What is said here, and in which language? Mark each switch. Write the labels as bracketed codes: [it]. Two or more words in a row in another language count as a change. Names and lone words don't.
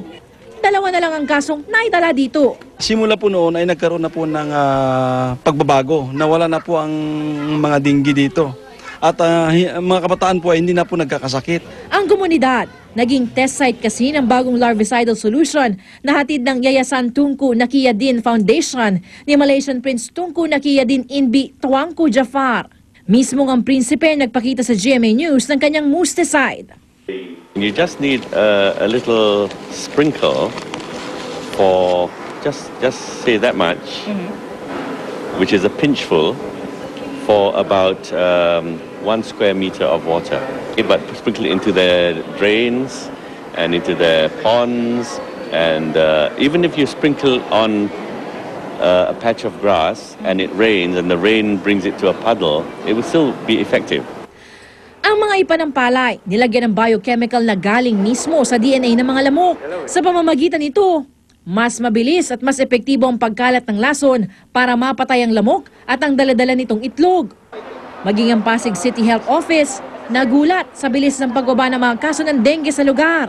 [tl] 2 na lang ang kasong naitala dito. Simula po noon ay nagkaroon na po ng pagbabago. Nawala na po ang mga dengue dito. At mga kabataan po ay hindi na po nagkakasakit. Ang komunidad, naging test site kasi ng bagong [en] larvicidal solution [tl] na hatid ng Yayasan Tunku Nakiyadin Foundation ni [en] Malaysian Prince [tl] Tunku Nakiyadin Inbi Tuanku Jafar. Mismong ang prinsipe nagpakita sa GMA News ng kanyang musticide. [en] You just need a little sprinkle for just say that much, which is a pinchful for about 1 square meter of water. But sprinkle it into the drains and into the ponds, and even if you sprinkle on a patch of grass and it rains and the rain brings it to a puddle, it will still be effective. [tl] Ang mga ipanampalay, nilagyan ng biochemical na galing mismo sa DNA ng mga lamok. Sa pamamagitan nito, mas mabilis at mas epektibo ang pagkalat ng lason para mapatay ang lamok at ang daladala nitong itlog. Maging ang Pasig City Health Office, nagulat sa bilis ng pagbaba ng mga kaso ng dengue sa lugar.